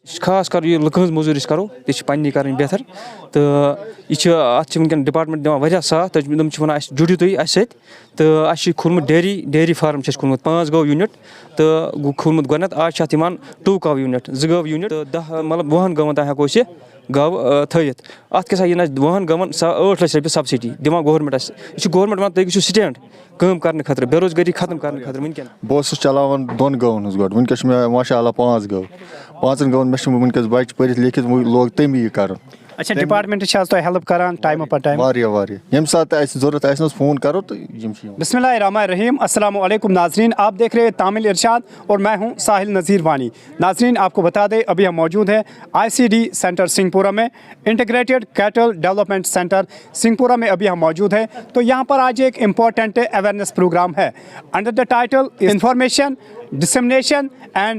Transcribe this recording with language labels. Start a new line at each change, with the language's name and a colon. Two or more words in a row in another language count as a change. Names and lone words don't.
Kashmiri: خاص کر یہ لُکہٕ ہٕنٛز موٚزوٗرۍ أسۍ کَرو تہِ چھِ پنٛنی کَرٕنۍ بہتر تہٕ یہِ چھِ اَتھ چھِ وٕنکٮ۪ن ڈِپاٹمنٹ دِوان واریاہ ساتھ تِم چھِ وَنان اَسہِ جُڑِو تُہۍ اَسہِ سۭتۍ تہٕ اَسہِ چھِ کھوٗلمُت
English: dairy farm
Kashmiri: چھِ اَسہِ کھوٗلمُت 5 گٲو یوٗنِٹ تہٕ گوٚو کھوٗلمُت گۄڈنٮ۪تھ آز چھِ اَتھ یِوان 2 کَو یوٗنِٹ 2 گٲو یوٗنِٹ تہٕ 10 مطلب 20 گٲوَن تام ہٮ۪کو أسۍ یہِ گاوٕ تھٲوِتھ اَتھ کیٛاہ سا یِن اَسہِ 20 گٲوَن 8 لَچھ رۄپیہِ سبسِڈی دِوان گورمٮ۪نٛٹ اَسہِ یہِ چھُ گورمٮ۪نٛٹ وَنان تُہۍ گٔژھِو سِٹینٛڈ کٲم کَرنہٕ خٲطرٕ بے روزگٲری ختم کَرنہٕ خٲطرٕ وٕنکٮ۪ن بہٕ اوسُس چلاوان 2 گٲوَن ہٕنٛز گۄڈٕ وٕنکٮ۪س چھِ مےٚ
Arabic: ماشاء اللہ
Kashmiri: 5 گٲو 5 گٲوَن مےٚ چھِ وٕنکٮ۪س بَچہِ پٔرِتھ لیکھِتھ وۄنۍ لوگ تٔمی یہِ کَرُن اچھا ڈپارٹمنٹ چھِ حظ تۄہہِ ہیلپ کران ٹایمہٕ پتہٕ ٹایم واریاہ ییٚمہِ ساتہٕ تہِ اَسہِ ضوٚرَتھ آسہِ نہ حظ فون کَرو تہٕ یِم چھِ
Arabic: بسم اللہ الرحمن الرحیم السلام علیکم
Urdu: ناظرین آپ دیکھ رہے ہیں تامل ارشاد اور میں ہوں ساحل نذیر وانی ناظرین آپ کو بتا دیں ابھی ہم موجود ہیں ICD سینٹر سنگھ پورہ میں انٹیگریٹڈ کیٹل ڈیولپمنٹ سینٹر سنگھ پورہ میں ابھی ہم موجود ہیں تو یہاں پر آج ایک
English: important awareness programme
Urdu: ہے
English: under the title information dissemination and